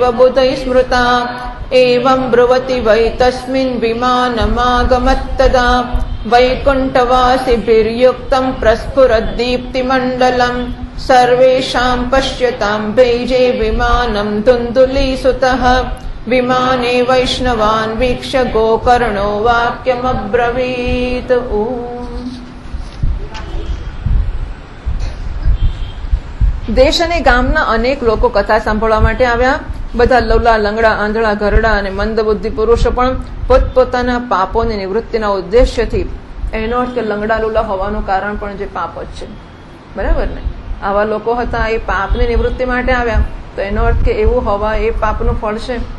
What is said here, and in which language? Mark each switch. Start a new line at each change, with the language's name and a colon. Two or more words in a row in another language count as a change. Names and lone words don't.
Sanskrit: बुधैः स्मृता एवं ब्रुवति वै तस्मिन् विमानमागमत्तदा वैकुण्ठवासिभिर्युक्तं प्रस्फुरद्दीप्तिमण्डलम् सर्वेषां पश्यतां भैजे विमानं धुन्धुलीसुतः विमाने वैष्णवान् वीक्ष्य गोकर्णो वाक्यमब्रवीत्
Gujarati: देश અને ગામના અનેક લોકો કથા સાંભળવા માટે આવ્યા. બધા લવલા, લંગડા, આંધળા, ઘરડા અને મંદબુદ્ધિ પુરુષો પણ પોતપોતાના પાપોની નિવૃત્તિના ઉદ્દેશ્યથી, એનો અર્થ કે લંગડા લુલા હોવાનું કારણ પણ જે પાપ જ છે, બરાબર ને? આવા લોકો હતા, એ પાપની નિવૃત્તિ માટે આવ્યા, તો એનો અર્થ કે એવું હોવા એ પાપનું ફળ છે.